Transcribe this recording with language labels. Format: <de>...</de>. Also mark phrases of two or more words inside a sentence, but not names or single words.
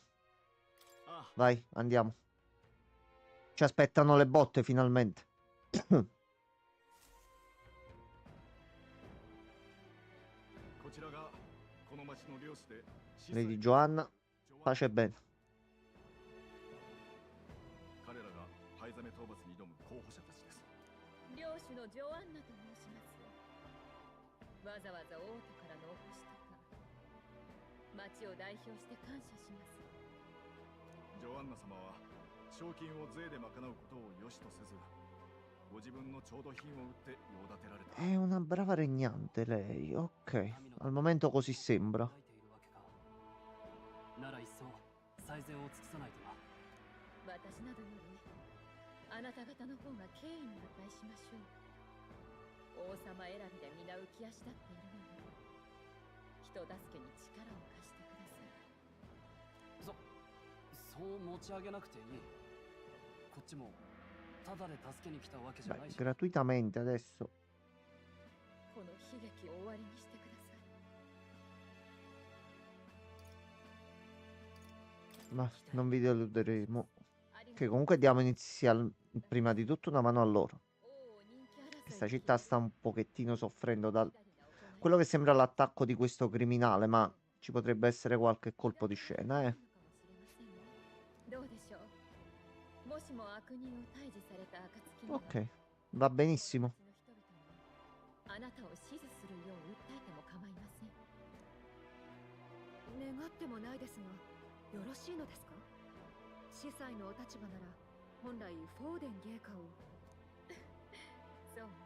<it>Vai, andiamo. Ci aspettano le botte finalmente. Lady Joanna, pace e bene.</it> <ja>彼らが灰ザメ討伐に挑む候補者たちです。領主のジョアンナと申します。わざわざ王都からのお越しとか、町を代表して感謝します。ジョアンナ様は賞金を税で賄うことを良しとせず、ご自分の調度品を売って用立てられた。</ja> <it>È una brava regnante lei. Ok, al momento così sembra.</it> <ja>なら一層最善を尽くさないとな。私などよりあなた方の方が敬意に値しましょう。王様選びで皆浮き足立っているのに、人助けに力を貸してください。そそう持ち上げなくていい。こっちもただで助けに来たわけじゃ</ja> <it>Beh,</it> <ja>ないし。</ja> <it>gratuitamente adesso.</it> <ja>この悲劇を終わりにしてください。</ja> <it>Ma non vi deluderemo.</it> <ja>ありが</ja> <it>Che</it> <ja>とう。</ja> <it>comunque diamo prima di tutto una mano a loro.</it> <ja>王を人気争い</ja> <it>Questa</it> <ja>で</ja> <it>città sta un pochettino soffrendo da quello che sembra l'attacco di questo criminale, ma ci potrebbe essere qualche colpo di scena, eh.</it> <ja>どうでしょう。もしも悪人を退治された暁には</ja> <it>Ok, va benissimo.</it> <ja>あなたを支持するよう訴えても構いません。願ってもないですが、よろしいのですか？司祭のお立場なら、本来フォーデン芸家を。そうね。</ja>